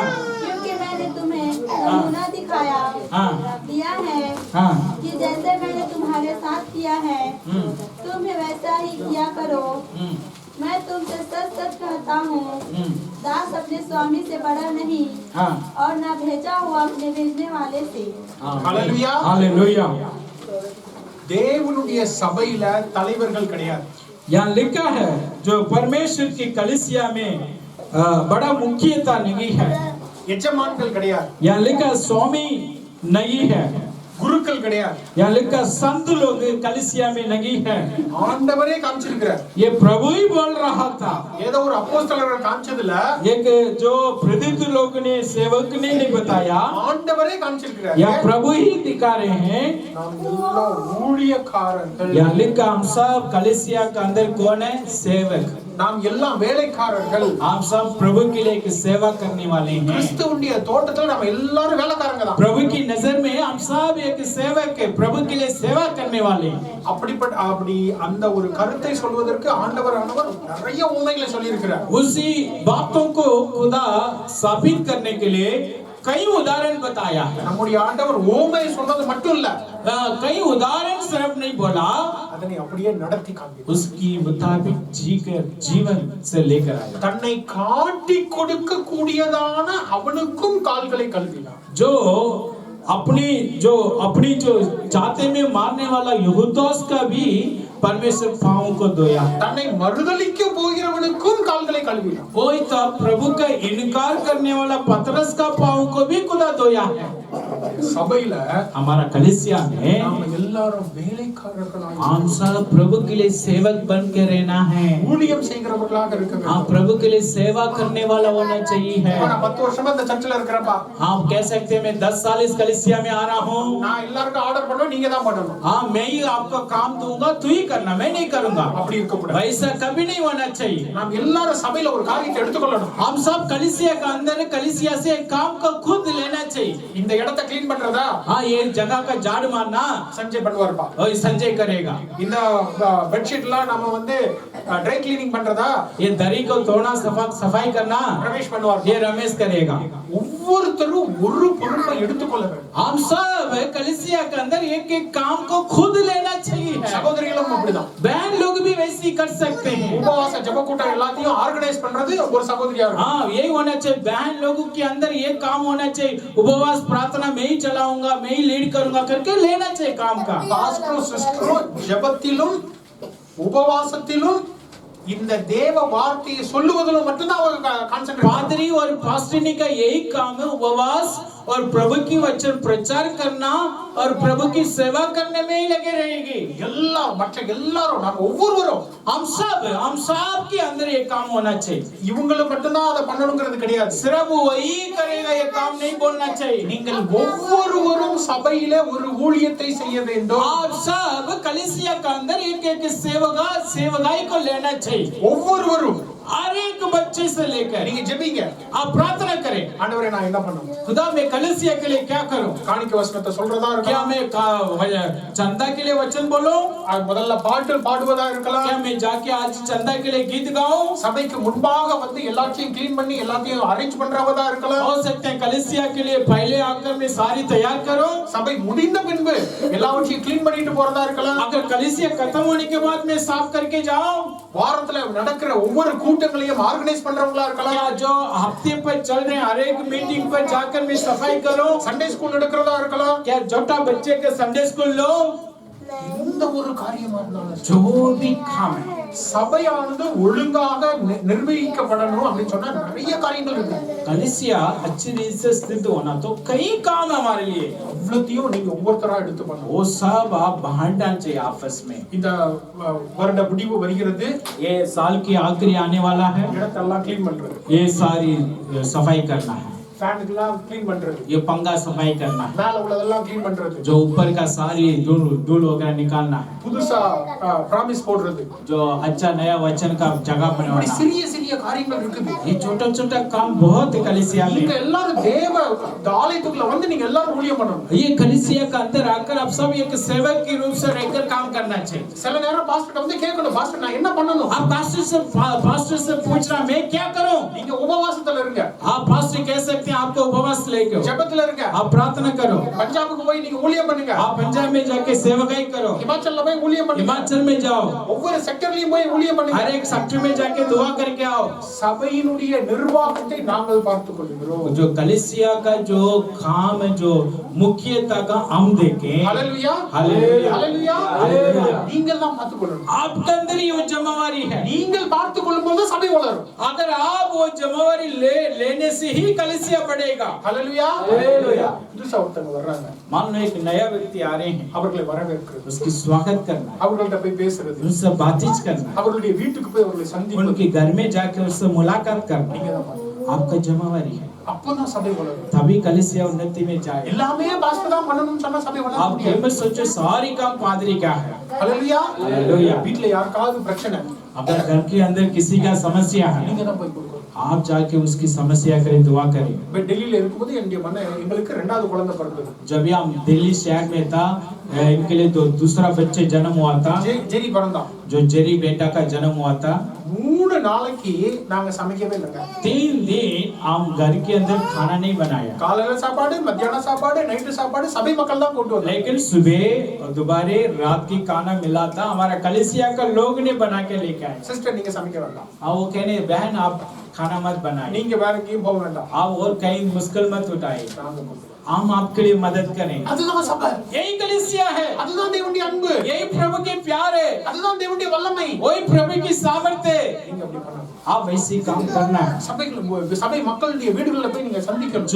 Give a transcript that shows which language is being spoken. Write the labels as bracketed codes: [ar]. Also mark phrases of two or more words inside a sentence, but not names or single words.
[hi] क्योंकि मैंने तुम्हें नमूना दिखाया दिया है हाँ कि जैसे मैंने तुम्हारे साथ किया है तुम भी वैसा ही किया करो। मैं तुमसे सच सच कहता हूँ, दास अपने स्वामी से बड़ा नहीं हाँ और न भेजा हुआ अपने भेजने वाले से। [ta] ஹல்லேலூயா. [hi] हालेलुया। [ta] தேவனுடைய சபையில தலைவர்கள் கிடையாது. [hi] यहाँ लिखा है जो परमेश्वर की कलीसिया में बड़ा मुख्यता नहीं है। [ta] எஜமான்கள் கிடையாது. [hi] यहाँ लिखा स्वामी नहीं है। [ta] குருக்கள் கிடையாது. [hi] यहाँ लिखा संत लोग कलीसिया में नहीं है। [ta] ஆண்டவரே காமிச்சிருக்கிறார். [hi] ये प्रभु ही बोल रहा था। [ta] ஏதோ ஒரு அப்போஸ்தலர்கள் காமிச்சதுல [hi] एक जो प्रेरित लोग ने सेवक ने नहीं बताया, [ta] ஆண்டவரே காமிச்சிருக்கிறார். [hi] या प्रभु ही दिखा रहे हैं। [ta] நாம் எல்லாம் ஊழியக்காரர்கள். [hi] यहाँ लिखा हम सब कलीसिया के अंदर कौन है? सेवक। [ta] நாம் எல்லாம் வேலைக்காரர்கள். [hi] आप सब प्रभु के लिए एक सेवा करने वाले हैं। [ta] கிறிஸ்துவுடைய தோட்டத்துல நம்ம எல்லாரும் வேலைக்காரங்க தான். [hi] प्रभु की नजर में हम सब एक सेवक है, प्रभु के लिए सेवा करने वाले हैं। [ta] அப்படி அந்த ஒரு கருத்தை சொல்வதற்கு ஆண்டவரானவர் நிறைய உண்மைகளை சொல்லி இருக்கிறார். [hi] उसी बातों को खुदा साबित करने के लिए कई उदाहरण बताया है। [ta] நம்முடைய ஆண்டவர் ஓமை சொன்னது மட்டும் இல்ல, [hi] कई उदाहरण सिर्फ नहीं बोला, [ta] அதனை அப்படியே நடத்தி காண்பித்தார். [hi] उसकी मुताबिक जीकर जीवन से लेकर आया। [ta] தன்னை காட்டி கொடுக்க கூடியதான அவனுக்கும் கால்களை கழுவினார். [hi] जो अपनी जो जाते में मारने वाला यूहन्ना का भी परमेश्वर पांवों को धोया। [ta] தன்னை மறுதலிக்க போகிறவனுக்கும் கால்களை கழுவினார். [hi] कोई तो प्रभु का इनकार करने वाला पतरस का पांव को भी खुदा धोया है। [ta] சபையில [hi] हमारा कलीसिया में [ta] நாம எல்லாரும் வேலைக்காரர்களாக [hi] हम सब प्रभु के लिए सेवक बन के रहना है। [ta] ஊழியம் செய்கிறவர்களாக இருக்க வேண்டும். [hi] हाँ प्रभु के लिए सेवा करने वाला होना चाहिए है। [ta] நான் 10 வருஷமா இந்த சர்ச்சில் இருக்கிறப்பா, [hi] आप कह सकते हैं मैं 10 साल इस कलीसिया में आ रहा हूँ। [ta] நான் எல்லாருக்கும் ஆர்டர் பண்ணுவேன், நீங்க தான் பண்ணணும். [hi] हाँ मैं ही आपको काम दूंगा, तू ही करना, मैं नहीं करूंगा। [ta] அப்படி இருக்க கூடாது. [hi] वैसा कभी नहीं होना चाहिए। [ta] நாம் எல்லாரும் சபையில ஒரு காரியத்தை எடுத்துக்கொள்ளணும். [hi] हम सब कलीसिया का अंदर कलीसिया से काम को खुद लेना चाहिए। [ta] இந்த இடத்தை க்ளீன் பண்றதா [hi] हाँ ये जगह का झाड़ू मारना [ta] சஞ்சய் பண்ணுவார்ப்பா. [hi] वही संजय करेगा। [ta] இந்த பெட்ஷீட்லாம் நாம வந்து [en] dry cleaning [ta] பண்றதா [hi] ये दरी को धोना सफाई करना [ta] ரமேஷ் பண்ணுவார். [hi] ये रमेश करेगा। [ta] ஒவ்வொருத்தரும் ஒரு பொறுப்பை எடுத்துக்கொள்ள வேண்டும். [hi] हम सब कलीसिया के अंदर एक एक काम को खुद लेना चाहिए है। [ta] சகோதரிகளும் அப்படிதான். [hi] बहन लोग भी वैसे ही कर सकते हैं। [ta] உபவாச ஜெப கூட்டம் எல்லாத்தையும் ஆர்கனைஸ் பண்றது ஒரு சகோதரியா இருக்கும். [hi] हाँ यही होना चाहिए। बहन लोगों के अंदर ये काम होना चाहिए। उपवास प्रार्थना मैं ही चलाऊंगा, मैं ही लीड करूंगा करके लेना चाहिए काम का। [ta] பாஸ்டரும் சிஸ்டரும் ஜெபத்திலும் உபவாசத்திலும் இந்த தேவ வார்த்தையை சொல்லுவதிலும் மட்டும்தான் அவங்க கான்சென்ட்ரேட். [hi] पादरी और पास्टरनी का यही काम है, उपवास और प्रभु की वचन प्रचार करना और प्रभु की सेवा करने में ही लगे रहेंगे। [ta] எல்லாரும் நம்ம ஒவ்வொருவரும் [hi] हम सब के अंदर ये काम होना चाहिए। [ta] இவங்களும் மட்டும்தான் அதை பண்ணணுங்கிறது கிடையாது. [hi] सिर्फ वही करेगा ये काम नहीं बोलना चाहिए। [ta] நீங்கள் ஒவ்வொருவரும் சபையில ஒரு ஊழியத்தை செய்ய வேண்டும். [hi] आप सब कलीसिया के अंदर एक एक सेवगाई को लेना चाहिए। [ta] ஒவ்வொருவரும் [hi] हर एक बच्चे से लेकर [ta] நீங்க ஜெபிங்க. [hi] आप प्रार्थना करें, [ta] ஆண்டவரே நான் என்ன பண்ணணும்? [hi] खुदा मैं कलीसिया के लिए क्या करूं? [ta] காணிக்க வசனத்தை சொல்றதா [hi] क्या [ta] இருக்கலாம். [hi] मैं चंदा के लिए वचन बोलूं? [ta] அது முதல்ல பாட்டு பாடுவதா இருக்கலாம். [hi] क्या मैं जाके आज चंदा के लिए गीत गाऊं? [ta] சபைக்கு முன்பாக வந்து எல்லாத்தையும் க்ளீன் பண்ணி எல்லாத்தையும் அரேஞ்ச் பண்றவதா இருக்கலாம். [hi] हो सकते हैं कलीसिया के लिए पहले आकर मैं सारी तैयार करूं। [ta] சபை முடிந்த பின்பு எல்லாவற்றையும் க்ளீன் பண்ணிட்டு போறதா இருக்கலாம். [hi] अगर कलीसिया खत्म होने के बाद मैं साफ करके जाऊं, [ta] வாரத்துல நடக்கிற ஒவ்வொரு கூட்டங்களையும் ஆர்கனைஸ் பண்றவங்களா இருக்கலாம். [hi] क्या जो हफ्ते पर चल रहे हर एक मीटिंग पर जाकर मैं सफाई करूं? [en] Sunday school [ta] நடக்கிறதா இருக்கலாம். [hi] क्या छोटा बच्चे के [en] Sunday school [hi] लो? [ta] எந்த ஒரு காரியமா இருந்தாலும் [hi] जो भी काम है, [ta] சபையானது ஒழுங்காக நிர்வகிக்கப்படணும் அப்படின்னு சொன்னா நிறைய காரியங்கள் இருக்கு. [hi] कलीसिया अच्छी रीति से स्थित होना तो कई काम है हमारे लिए। [ta] அவ்வளத்தையும் நீங்க ஒவ்வொருத்தரா எடுத்து பண்ணணும். [hi] वो सब आप बांटना चाहिए आपस में। [ta] இந்த வருட முடிவு வருகிறது. [hi] ये साल की आखिरी आने वाला है, [ta] இடத்தெல்லாம் க்ளீன் பண்றது, [hi] ये सारी सफाई करना है, [ta] ஃபேனுக்கெல்லாம் க்ளீன் பண்றது, [hi] ये पंखा सफाई करना है, [ta] மேல உள்ளதெல்லாம் க்ளீன் பண்றது, [hi] जो ऊपर का सारी धूल वगैरह निकालना है, [ta] புதுசா பிராமிஸ் போடுறது, [hi] जो अच्छा नया वचन का जगह [ta] இப்படி [hi] बनवाना। [ta] சிறிய சிறிய காரியங்கள் இருக்குது. [hi] ये छोटा छोटा काम बहुत है कलीसिया [ta] நீங்க [hi] में। [ta] எல்லாரும் தேவ ஆலயத்துக்குள்ள வந்து நீங்க எல்லாரும் ஊழியம் பண்ணணும். [hi] ये कलीसिया का अंदर आकर आप सब एक सेवक के रूप से रहकर काम करना चाहिए। [ta] சில நேரம் பாஸ்டர் வந்து கேட்கணும், பாஸ்டர் நான் என்ன பண்ணணும்? [hi] आप पास्टर से पूछना मैं क्या करूं? [ta] நீங்க உபவாசத்துல இருங்க, [hi] आप पास्टर कह सकते हैं आपको उपवास लेके [ta] ஜெபத்துல இருங்க, [hi] आप प्रार्थना करो, [ta] பஞ்சாபுக்கு போய் நீங்க ஊழியம் பண்ணுங்க, [hi] आप पंजाब में जाके सेवकाई करो, [ta] ஹிமாச்சல்ல போய் ஊழியம் பண்ணுங்க, [hi] हिमाचल में जाओ, [ta] ஒவ்வொரு செக்டர்லயும் போய் ஊழியம் பண்ணுங்க. [hi] हर एक सेक्टर में जाके दुआ करके आओ। [ta] சபையினுடைய நிர்வாகத்தை நாங்கள் பார்த்துக் கொள்கிறோம். [hi] जो कलीसिया का जो काम है, जो मुख्यता का हम देखें। [ta] ஹalleluya, [hi] हालेलुया, [ta] ஹalleluya, [hi] हालेलुया। [ta] நீங்கள் தான் பார்த்துக் கொள்ளணும். [hi] आपके अंदर ही वो जिम्मेवारी है। [ta] நீங்கள் பார்த்துக் கொள்ளும்போது சபை வளரும். [hi] अगर आप वो जिम्मेवारी लेने से ही कलीसिया बढ़ेगा। [ta] ஹalleluya, ஹalleluya. புதுசா ஒருத்தங்க வர்றாங்க, [hi] मान लो एक नया व्यक्ति आ रहे हैं, [ta] அவர்களை வரவேற்கிறது, [hi] उसकी स्वागत करना है, [ta] அவர்கள்ட்ட போய் பேசுறது, [hi] उनसे बातचीत करना है, [ta] அவர்களுடைய வீட்டுக்கு போய் அவர்களை சந்திப்பது, [hi] उनके घर में जाके उससे मुलाकात करना [ta] நீங்க [hi] है, [ta] தான் பார்க்கணும். [hi] आपका जिम्मेवारी है। [ta] அப்பதான் சபை வளரும். [hi] तभी कलीसिया उन्नति में जाए। [ta] எல்லாமே பாஸ்டர் தான் பண்ணணும்னு சொன்னா சபை வளர [hi] आप [ta] முடியாது. [hi] केवल सोचो सारी काम पादरी का है। [ta] ஹalleluya, [hi] हालेलुया। [ta] வீட்ல யாருக்காவது பிரச்சனை, [hi] अगर घर के अंदर किसी का समस्या है, [ta] நீங்க தான் போய் கொடுக்கணும். [hi] आप जाके उसकी समस्या करें, दुआ करें। [ta] இப்ப டெல்லியில இருக்கும்போது எங்களுக்கு இரண்டாவது குழந்தை பிறந்தது. [hi] जब हम दिल्ली शहर में था, इनके लिए तो दूसरा बच्चे जन्म हुआ था, [ta] ஜெரி பிறந்தான். [hi] जो जेरी बेटा का जन्म हुआ था। [ta] 3 நாளைக்கு நாங்க சமைக்கவே இல்லைங்க. [hi] 3 दिन हम घर के अंदर खाना नहीं बनाया, [ta] காலையில சாப்பாடு, மத்தியான சாப்பாடு, நைட்டு சாப்பாடு சபை மக்கள் தான் கொண்டு வந்தாங்க. [hi] लेकिन सुबह और दोबारा रात की खाना मिला था, हमारा कलीसिया का लोग ने बना के लेके आए। [ta] சிஸ்டர் நீங்க சமைக்க வேண்டாம், [hi] वो कहने बहन आप खाना मत बनाए, [ta] நீங்க வேற எங்கேயும் போக வேண்டாம், [hi] आप और कहीं मुश्किल मत उठाए, [ta] நாங்க கொடுக்கிறோம். [hi] हम आपके लिए मदद करेंगे। [ta] அதுதான் சபை, [hi] यही कलीसिया है, [ta] அதுதான் தேவனுடைய அன்பு, [hi] यही प्रभु के प्यार है, [ta] அதுதான் தேவனுடைய வல்லமை. [hi] वही प्रभु की सामर्थ्य है। [ta] நீங்க அப்படி பண்ணணும். [hi] आप वैसे ही काम करना है। [ta] சபை மக்களுடைய வீடுகளில் போய் நீங்க சந்திக்கணும்.